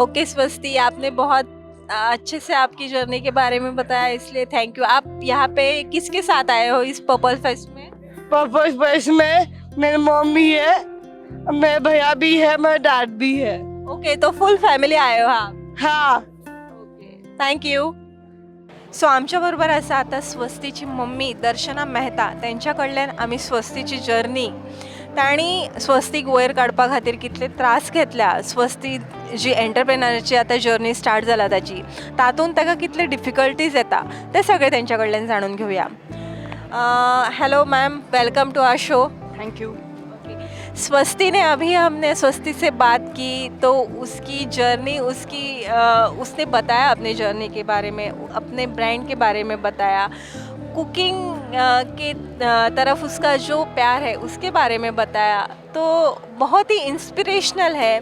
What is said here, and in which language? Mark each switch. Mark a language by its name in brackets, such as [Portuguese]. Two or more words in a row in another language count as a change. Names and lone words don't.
[Hindi] ओके स्वस्ति, आपने बहुत अच्छे से आपकी जर्नी के बारे में बताया, इसलिए [English] thank you. [Hindi] आप यहाँ पे किसके साथ आए हो इस पर्पल फेस्ट में? पर्पल फेस्ट में मेरी मम्मी है, मेरे भैया भी है, मेरा डैड भी है। ओके, तो [English] full family [Hindi] आए हो आप? हाँ। [English] okay, thank you. [Konkani] सो [Marathi] आमच्याबरोबर असं आता [Konkani] स्वस्तीची मम्मी दर्शना मेहता, त्यांच्याकडल्यान आम्ही स्वस्तीची जर्नी, तांणी स्वस्तीक वयर काडपा खातीर कितले त्रास घेतल्या, स्वस्ती जी एंटरप्रेनरची आता [English] journey start [Konkani] जाला ताची, तातूंत ताका कितले डिफिकल्टीज येता ते सगळे त्यांच्याकडल्यान [Marathi] जाणून घेऊया. [English] Hello ma'am, welcome to our show. Thank you. [Hindi] स्वस्ति ने अभी हमने स्वस्ति से बात की तो उसकी जर्नी, उसने बताया अपने जर्नी के बारे में, अपने ब्रांड के बारे में बताया, कुकिंग के तरफ उसका जो प्यार है उसके बारे में बताया, तो बहुत ही इंस्पिरेशनल है.